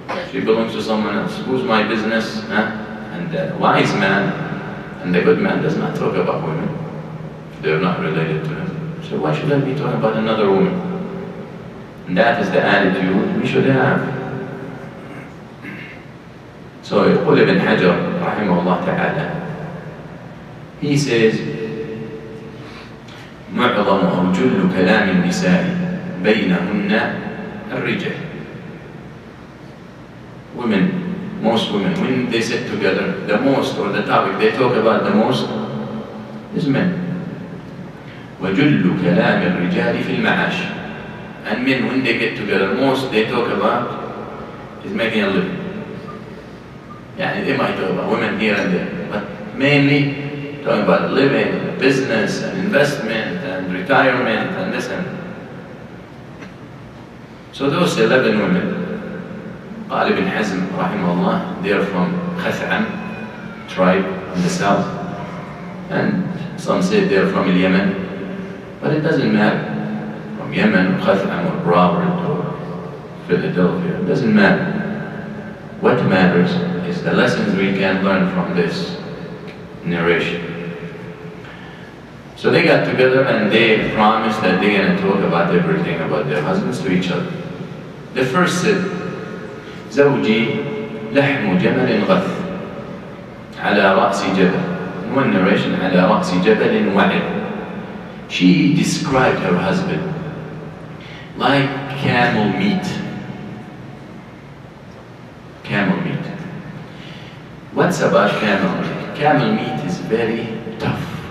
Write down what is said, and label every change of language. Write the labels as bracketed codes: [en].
[en] She belongs to someone else. Who's my business? Huh? And the wise man and the good man does not talk about women if they're not related to him. So why should I be talking about another woman? And that is the attitude we should have. So [ar] يقول ابن حجر رحمه الله تعالى, [en] he says, [ar] معظم أو جل كلام النساء بينهن الرجال. [en] Women, most women, when they sit together, the most, or the topic they talk about the most is men. [ar] وجل كلام الرجال في المعاش. [en] And men, when they get together, most they talk about is making a living. Yeah, they might talk about women here and there, but mainly talking about living, business, and investment, and retirement, and this and that. So those 11 women, [ar] قال ابن حزم رحمه الله, [en] they are from خثعم tribe in the south, and some say they are from Yemen, but it doesn't matter. From Yemen, Khaz'am, or Broward, or Philadelphia, it doesn't matter. What matters is the lessons we can learn from this narration. So they got together and they promised that they're going to talk about everything about their husbands to each other. The first said, [ar] زوجي لحم جمل غث على رأس جبل. [en] In one narration, [ar] على رأس جبل وعر. [en] She described her husband like camel meat. Camel meat. What's about camel meat? Camel meat is very tough.